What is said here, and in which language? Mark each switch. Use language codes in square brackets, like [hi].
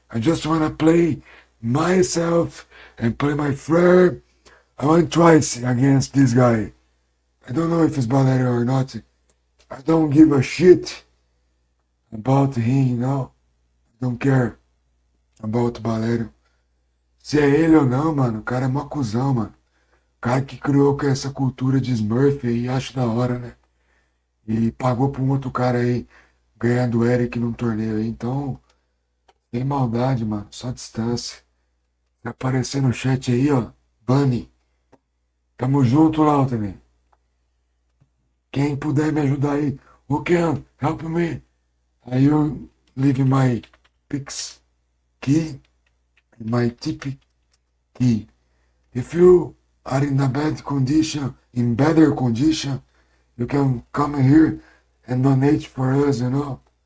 [en] I just want to play myself and play my flair. I won twice against this guy. I don't know if it's Valerian or not. I don't give a shit about him, you know. I don't care about Valerian. [pt] Se é ele ou não, mano, o cara é mó cuzão, mano. O cara que criou com essa cultura de Smurf aí, acho da hora, né? E pagou pra um outro cara aí ganhar do Eric num torneio aí. Então, sem maldade, mano, só distância. Se aparecer no chat aí, ó, Bunny. Tamo junto, Lautner. Quem puder me ajudar aí. [en] Who can help me? you leave my Pix key and my tip key. If you are in a bad condition, in better condition, you can come here and donate for us, you know.